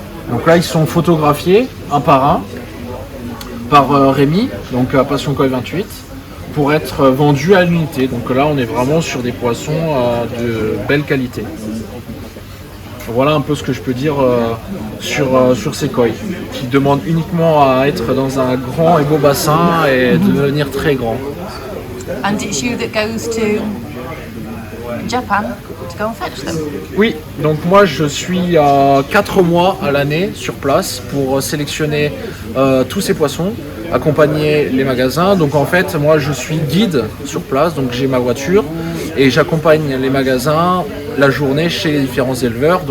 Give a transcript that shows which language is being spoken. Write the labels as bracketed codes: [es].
[fr] Donc là ils sont photographiés un par un par Rémi, donc à Passion Koi 28, pour être vendus à l'unité. Donc là on est vraiment sur des poissons de belle qualité. Voilà un peu ce que je peux dire sur ces koi, qui demandent uniquement à être dans un grand et beau bassin et de devenir très grand. [en] And it's you that goes to Japan to go and fetch them? [fr] Oui, donc moi je suis 4 mois à l'année sur place pour sélectionner tous ces poissons, accompagner les magasins. Donc en fait moi je suis guide sur place, donc j'ai ma voiture et j'accompagne les magasins la journée chez les différents éleveurs.